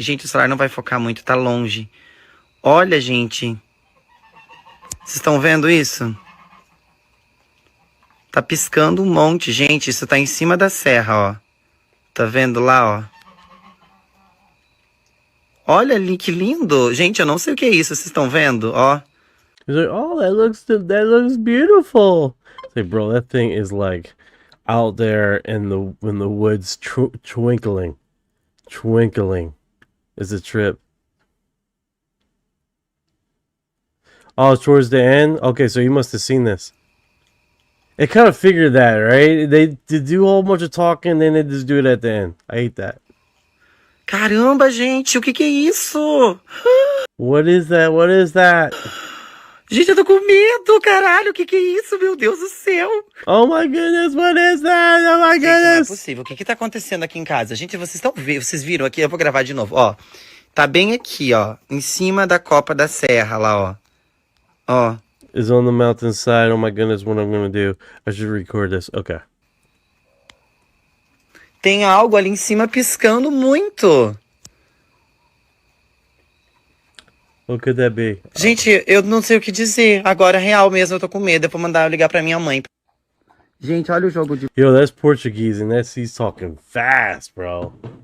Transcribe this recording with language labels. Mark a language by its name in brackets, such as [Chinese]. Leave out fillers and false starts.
[Portuguese] Gente, o celular não vai focar muito, tá longe. Olha, gente. Vocês estão vendo isso? Tá piscando um monte, gente. Isso tá em cima da serra, ó. Tá vendo lá, ó? Olha ali, que lindo. Gente, eu não sei o que é isso. Vocês estão vendo, ó? [English] He's like, oh, that looks beautiful. It's like, bro, that thing is like out there in the woods, twinkling. It's a trip. Oh, it's towards the end? Okay, so you must have seen this. It kind of figured that, right? They do a whole bunch of talking, then they just do it at the end. I hate that. [Portuguese] Caramba, gente, o que é isso? [English] What is that? What is that? [Portuguese] Gente, eu tô com medo, caralho, o que é isso, meu Deus do céu? [English] Oh my goodness, what is that? Oh my [Portuguese] Gente, não é [English] goodness. [Portuguese] possível, o que tá acontecendo aqui em casa? Gente, vocês viram aqui, eu vou gravar de novo, ó. Tá bem aqui, ó, em cima da copa da serra lá, ó. Ó. [English] Is on the mountainside. Oh my goodness, what I'm gonna do? I should record this. Okay. [Portuguese] Tem algo ali em cima piscando muito. [English] What could that be? [Portuguese] Gente, eu não sei o que dizer. Agora, real mesmo, eu tô com medo. Eu vou mandar eu ligar pra minha mãe. Gente, olha o jogo de... [English] Yo, that's Portuguese, and he's talking fast, bro.